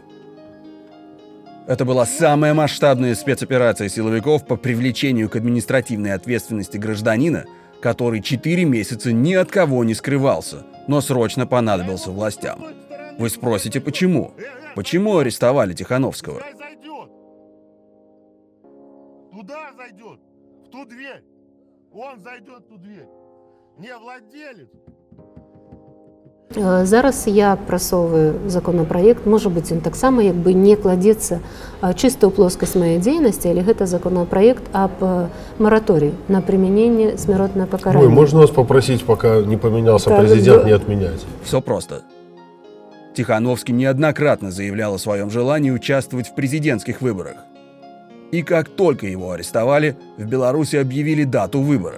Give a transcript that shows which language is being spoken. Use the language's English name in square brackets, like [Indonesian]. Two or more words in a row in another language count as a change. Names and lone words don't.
[Russian] Это была самая масштабная спецоперация силовиков по привлечению к административной ответственности гражданина, который 4 месяца ни от кого не скрывался, но срочно понадобился властям. Вы спросите, почему? Почему арестовали Тихановского? Туда зайдет, в ту дверь. Он зайдет в ту дверь. Не владелец. [Belarusian] Зараз я прасоўваю законопроект, можа быць, ён таксама як бы не кладзецца чыста ў плоскасць маёй дзейнасці, але гэта законопроект [Russian] об моратории на применение смертного покарания. Ой, можно вас попросить, пока не поменялся президент, не отменять? Все просто. Тихановский неоднократно заявлял о своем желании участвовать в президентских выборах. И как только его арестовали, в Беларуси объявили дату выборов.